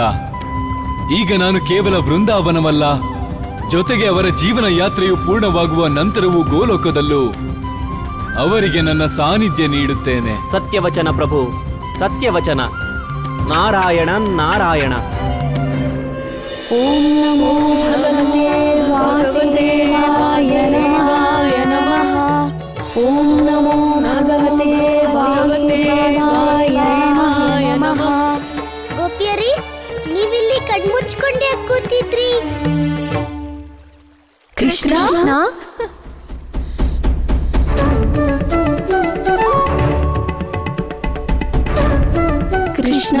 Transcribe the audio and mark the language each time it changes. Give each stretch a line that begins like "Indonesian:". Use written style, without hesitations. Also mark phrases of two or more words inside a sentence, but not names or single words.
Kannada: ಈಗ ನಾನು ಕೇವಲ ವೃಂದಾವನವಲ್ಲ, ಜೊತೆಗೆ ಅವರ ಜೀವನ ಯಾತ್ರೆಯು ಪೂರ್ಣವಾಗುವ ನಂತರವೂ ಗೋಲೋಕದಲ್ಲೂ ಅವರಿಗೆ ನನ್ನ ಸಾನ್ನಿಧ್ಯ ನೀಡುತ್ತೇನೆ. ಸತ್ಯವಚನ ಪ್ರಭು, ಸತ್ಯವಚನ. ನಾರಾಯಣ ನಾರಾಯಣ.
Sanskrit: ಓಂ ನಮೋ ಭಗವತೆ ವಾಸುದೇವಾಯ ನಮಃ. ಓಂ ನಮೋ ಭಗವತೆ ವಾಸುದೇವಾಯ ನಮಃ.
Kannada: ಗೋಪಿಯರಿ, ನೀವಿಲ್ಲಿ ಕಣ್ಮುಚ್ಕೊಂಡೆ ಕೂತಿದ್ರಿ. ಕೃಷ್ಣ, ಕೃಷ್ಣ,